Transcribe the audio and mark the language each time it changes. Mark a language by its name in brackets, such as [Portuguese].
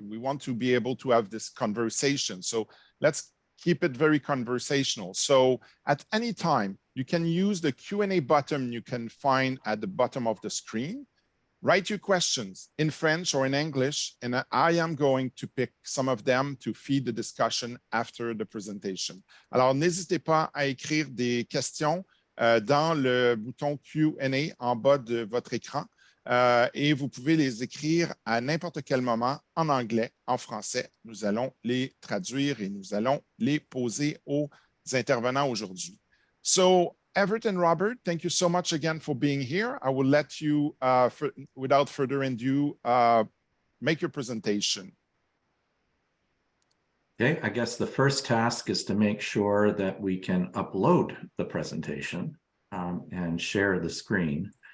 [English] We want to be able to have this conversation. So let's keep it very conversational. So at any time, you can use the Q&A button you can find at the bottom of the screen. Write your questions in French or in English, and I am going to pick some of them to feed the discussion after the presentation. [French] Alors, n'hésitez pas à écrire des questions dans le bouton Q&A en bas de votre écran. Et vous pouvez les écrire à n'importe quel moment en anglais, en français. Nous allons les traduire et nous allons les poser aux intervenants aujourd'hui. [English] So, Everett and Robert, thank you so much again for being here. I will let you, without further ado, make your presentation. Okay, I guess the first task is to make sure that we can upload the presentation and share the screen.